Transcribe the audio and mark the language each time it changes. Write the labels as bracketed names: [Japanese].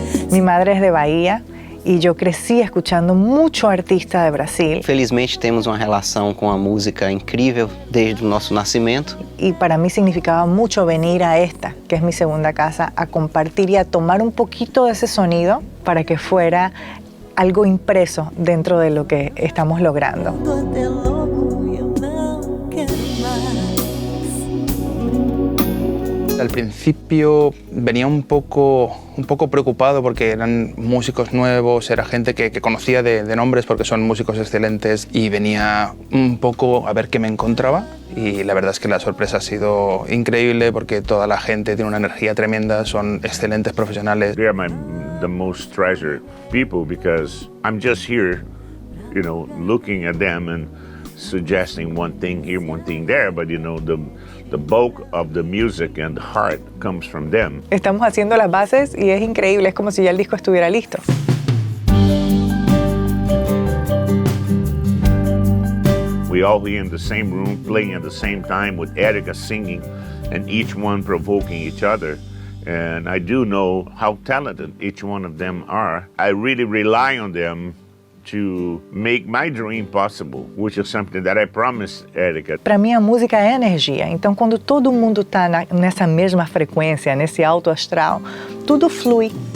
[Spanish] Mi madre es de Bahía y yo crecí escuchando mucho artista de Brasil. [Portuguese] Felizmente temos uma relação com a música incrível desde o nosso nascimento. [Spanish] Y para mí significaba mucho venir a esta, que es mi segunda casa, a compartir y a tomar un poquito de ese sonido para que fuera algo impreso dentro de lo que estamos logrando. [Portuguese] Até logo, eu não quero mais. [Spanish] Al principio venía un poco preocupado porque eran músicos nuevos, era gente que conocía de nombres porque son músicos excelentes y venía un poco a ver qué me encontraba y la verdad es que la sorpresa ha sido increíble porque toda la gente tiene una energía tremenda, son excelentes profesionales. [English] They are the most treasured people because I'm just here, you know, looking at them and suggesting one thing here, one thing there, but you know, the bulk of the music and the heart comes from them. [Spanish] Estamos haciendo las bases y es increíble, es como si ya el disco estuviera listo. [English] We all here in the same room, playing at the same time with Erika singing and each one provoking each other. And I do know how talented each one of them are. I really rely on them to make my dream possible, which is something that I promised Erika. [Portuguese] Para mim a música é energia, então quando todo mundo está nessa mesma frequência, nesse alto astral, tudo flui.